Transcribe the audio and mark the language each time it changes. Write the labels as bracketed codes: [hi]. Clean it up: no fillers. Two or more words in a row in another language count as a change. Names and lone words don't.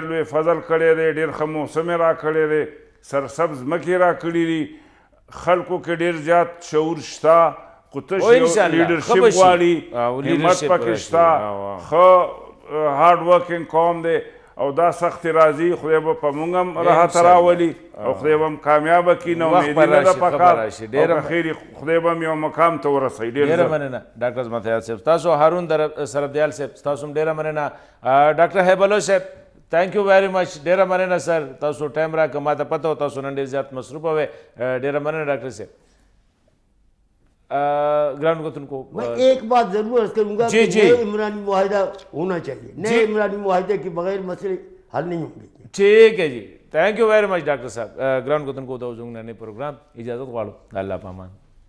[ps] لوی فضل کړی دی ډېر ښه موسم یې راکړی دی سرسبز ځمکې یې راکړي دي خلکو کې ډېر زیات شعور شته خو تش یو لیډرشپ غواړي همت پکې شته ښه [en] hard working [ps] قوم دی او دا سختې راځي خدای به په مونږ هم راحت راولي او خدای به هم کامیابه کړي نه امیدي نه ده پکار او که خیر خدای به هم یو مقام ته ورسوي ډېره مننه ډاکټر عظمت حیات صاحب ستاسو هارون سربدیال صاحب ستاسو هم ډېره مننه ډاکټر هیبلو صاحب [en] thank you very much [ps] ډېره مننه سر تاسو ټایم راکړه ماته پته و تاسو نن ډېر زیات مصروفه وئ ډېره مننه ډاکټر صاحب [ur] گراؤنڈ کو تم کو میں ایک بات ضرور عرض کروں گا کہ نئے عمرانی معاہدہ ہونا چاہیے نئے عمرانی معاہدے کے بغیر مسئلے حل نہیں ہوں گے ٹھیک ہے جی [en] thank you very much [ur] ڈاکٹر صاحب گراؤنڈ کو تم کو دو نئے پروگرام [ps] اجازت غواړو الله پامان